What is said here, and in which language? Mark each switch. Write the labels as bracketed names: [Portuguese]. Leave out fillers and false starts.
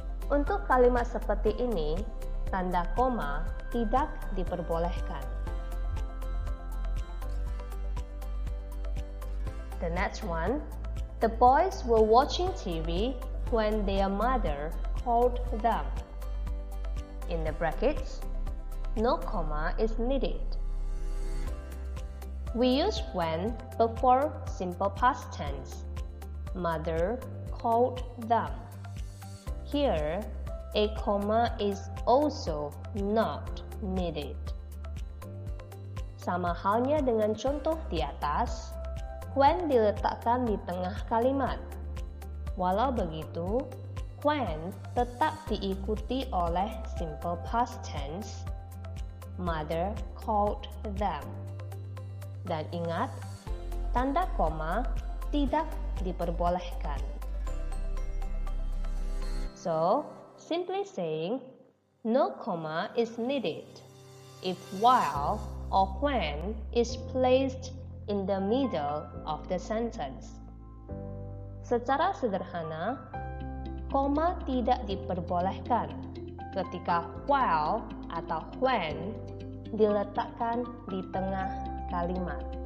[Indonesian] Untuk kalimat seperti ini, tanda koma tidak diperbolehkan. [English] The next one, the boys were watching TV when their mother called them. In the brackets, no comma is needed. We use when before simple past tense. Mother called them. Here, a comma is also not needed. [Indonesian] Sama halnya dengan contoh di atas, when diletakkan di tengah kalimat. Walau begitu, when tetap diikuti oleh simple past tense. [English] Mother called them. [Indonesian] Dan ingat, tanda koma tidak diperbolehkan. [English] So, simply saying, no comma is needed if while or when is placed in the middle of the sentence. [Indonesian] Secara sederhana, koma tidak diperbolehkan ketika while atau when diletakkan di tengah kalimat.